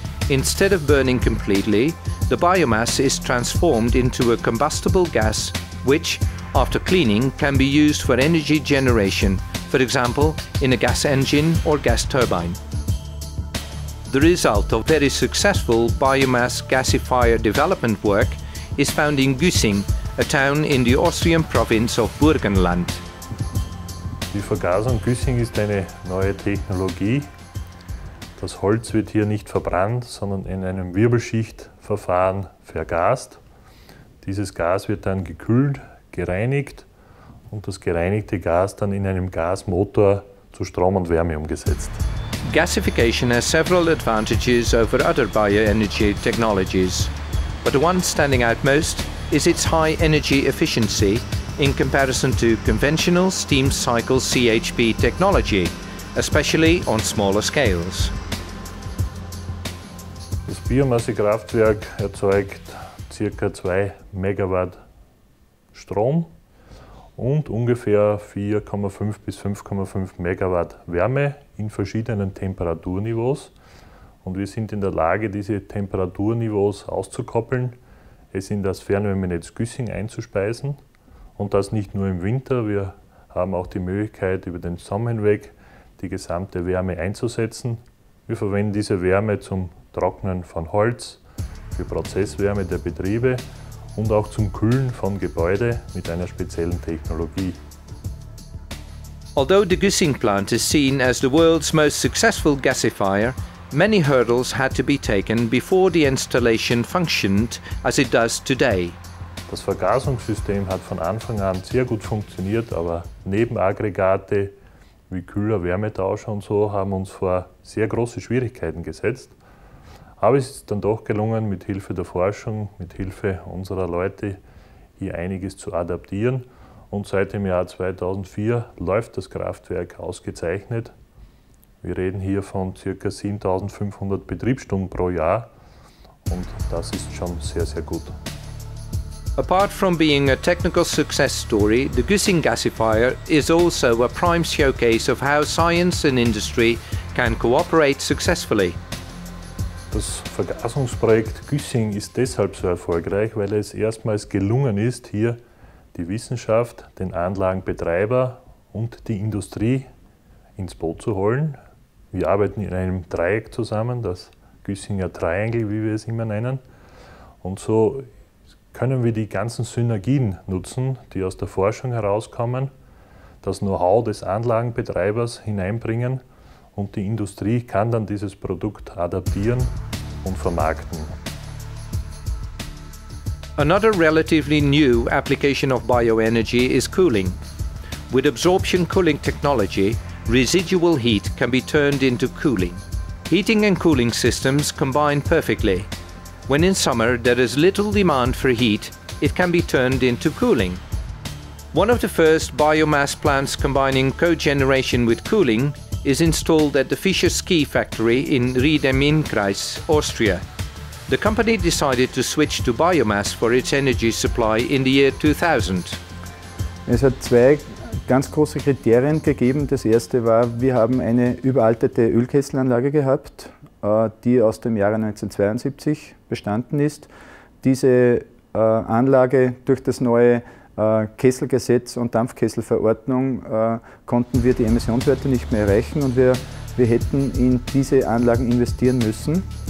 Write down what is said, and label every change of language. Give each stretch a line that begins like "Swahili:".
English: Instead of burning completely, the biomass is transformed into a combustible gas which, after cleaning, can be used for energy generation, for example, in a gas engine or gas turbine. The result of very successful biomass gasifier development work is found in Güssing, a town in the Austrian province of Burgenland.
German: Die Vergasung Güssing ist eine neue Technologie. Das Holz wird hier nicht verbrannt, sondern in einem Wirbelschichtverfahren vergast. Dieses Gas wird dann gekühlt, gereinigt und das gereinigte Gas dann in einem Gasmotor zu Strom und Wärme umgesetzt.
English: Gasification has several advantages over other bioenergy technologies, but the one standing out most is its high energy efficiency in comparison to conventional steam cycle CHP technology, especially on smaller scales.
German: Das Biomassekraftwerk erzeugt ca. 2 Megawatt Strom und ungefähr 4,5 bis 5,5 Megawatt Wärme in verschiedenen Temperaturniveaus. Und wir sind in der Lage, diese Temperaturniveaus auszukoppeln, es in das Fernwärmenetz Güssing einzuspeisen. Und das nicht nur im Winter, wir haben auch die Möglichkeit, über den Sommer hinweg die gesamte Wärme einzusetzen. Wir verwenden diese Wärme zum Trocknen von Holz, für Prozesswärme der Betriebe und auch zum Kühlen von Gebäuden mit einer speziellen Technologie.
English: Although the Güssing plant is seen as the world's most successful gasifier, many hurdles had to be taken before the installation functioned as it does today.
German: Das Vergasungssystem hat von Anfang an sehr gut funktioniert, aber Nebenaggregate wie Kühler, Wärmetauscher und so haben uns vor sehr große Schwierigkeiten gesetzt. Aber es ist dann doch gelungen, mit Hilfe der Forschung, mit Hilfe unserer Leute hier einiges zu adaptieren. Und seit dem Jahr 2004 läuft das Kraftwerk ausgezeichnet. Wir reden hier von ca. 7500 Betriebsstunden pro Jahr und das ist schon sehr, sehr gut.
English: Apart from being a technical success story, the Güssing gasifier is also a prime showcase of how science and industry can cooperate successfully.
German: Das Vergasungsprojekt Güssing ist deshalb so erfolgreich, weil es erstmals gelungen ist, hier die Wissenschaft, den Anlagenbetreiber und die Industrie ins Boot zu holen. Wir arbeiten in einem Dreieck zusammen, das Güssinger Triangle, wie wir es immer nennen. Und so können wir die ganzen Synergien nutzen, die aus der Forschung herauskommen, das Know-how des Anlagenbetreibers hineinbringen und die Industrie kann dann dieses Produkt adaptieren und vermarkten.
English: Another relatively new application of bioenergy is cooling. With absorption cooling technology, residual heat can be turned into cooling. Heating and cooling systems combine perfectly. When in summer there is little demand for heat, it can be turned into cooling. One of the first biomass plants combining cogeneration with cooling is installed at the Fischer ski factory in Ried im Innkreis, Austria. The company decided to switch to biomass for its energy supply in the year 2000.
German: Es hat zwei ganz große Kriterien gegeben. Das erste war, wir haben eine überalterte Ölkesselanlage gehabt, die aus dem Jahre 1972 bestanden ist. Diese Anlage durch das neue Kesselgesetz und Dampfkesselverordnung konnten wir die Emissionswerte nicht mehr erreichen und wir hätten in diese Anlagen investieren müssen.